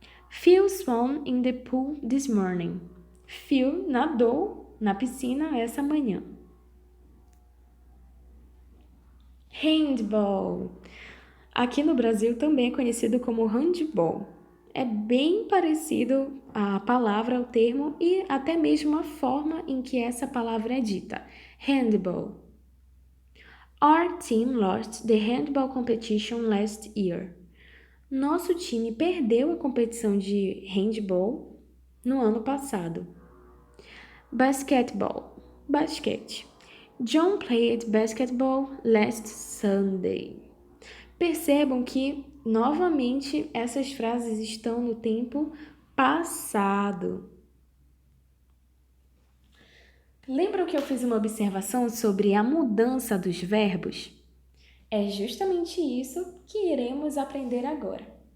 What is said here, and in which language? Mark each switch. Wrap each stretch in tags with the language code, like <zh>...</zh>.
<en>Phil swam in the pool this morning.</en> <pt>Phil nadou na piscina essa manhã. Handball. Aqui no Brasil também é conhecido como handball. É bem parecido a palavra, o termo e até mesmo a forma em que essa palavra é dita.</pt> <en>Handball. Our team lost the handball competition last year.</en> <pt>Nosso time perdeu a competição de handball no ano passado.</pt> <en>Basketball. Basquete. John played basketball last Sunday.</en> <pt>Percebam que, novamente, essas frases estão no tempo passado. Lembram que eu fiz uma observação sobre a mudança dos verbos? É justamente isso que iremos aprender agora.</pt>